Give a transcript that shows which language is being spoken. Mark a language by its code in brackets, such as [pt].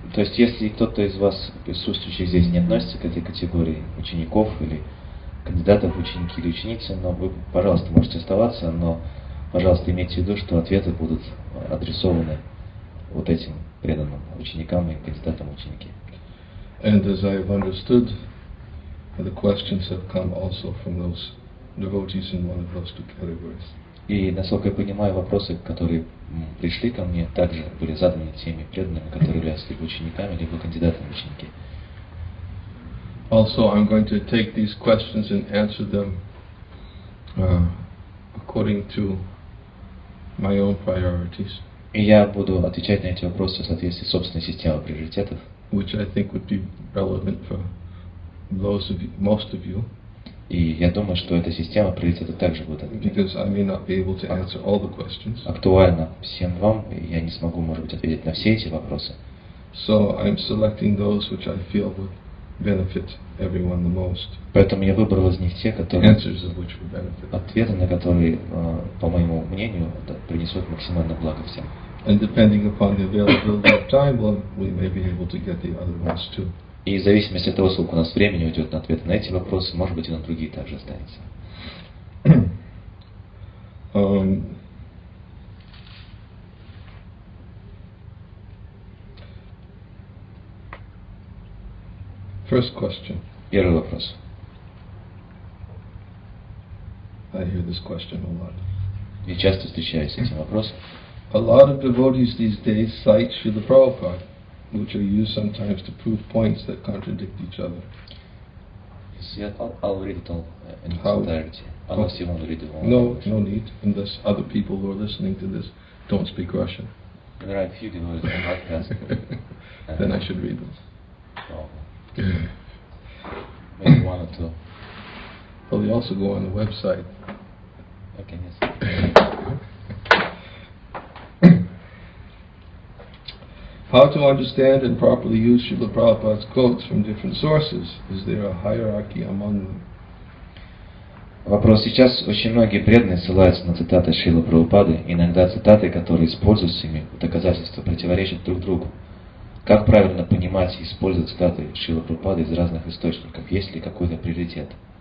[ru] То есть, если кто-то из вас, присутствующих здесь, не относится к этой категории учеников или кандидатов в ученики или ученицы, но вы, пожалуйста, можете оставаться, но, пожалуйста, имейте в виду, что ответы будут адресованы вот этим преданным ученикам и кандидатам в ученики. [en] And as I have understood, the questions have come also from those devotees in one of those two categories. [ru] И, насколько я понимаю, вопросы, которые пришли ко мне, также были заданы теми преданными, которые являются либо учениками, либо кандидатами в ученики. [en] Also, I'm going to take these questions and answer them according to my own priorities. [ru] И я буду отвечать на эти вопросы в соответствии с собственной системой приоритетов, [en] which I think would be relevant for those of you, most of you. [ru] И я думаю, что эта система приоритетов также будет [en] Because I may not be able to answer all the questions. [ru] Актуальна всем вам, и я не смогу, может быть, ответить на все эти вопросы. [en] So I'm selecting those which I feel would benefit everyone the most. [ru] Поэтому я выбрал из них те, которые [en] Answers of which would benefit. [ru] Ответы на которые, по моему мнению, принесут максимально благо всем. [en] And depending upon the availability of time, well, we may be able to get the other ones too. [ru] И в зависимости от того, сколько у нас времени уйдет на ответы на эти вопросы, может быть, и на другие также останется. [en] First question. [ru] Первый вопрос. [en] I hear this question a lot. [ru] Я часто встречаюсь с этим вопросом. [en] A lot of devotees these days cite Srila Prabhupada, which are used sometimes to prove points that contradict each other. Yes, I'll read it all in its entirety. Unless you want to read it all. No need, unless other people who are listening to this don't speak Russian. There are a few devotees on podcast. Then I should read them. Oh. Maybe one or two. Well, they also go on the website. Okay, yes. How to understand and properly use Srila Prabhupada's quotes from different sources? Is there a hierarchy among them? [ru] Вопрос. Сейчас очень многие преданные ссылаются на цитаты Шрилы Прабхупады. Иногда цитаты, которые используются ими в доказательство, противоречат друг другу. Как правильно понимать и использовать цитаты Шрилы Прабхупады из разных источников? Есть ли какой-то приоритет?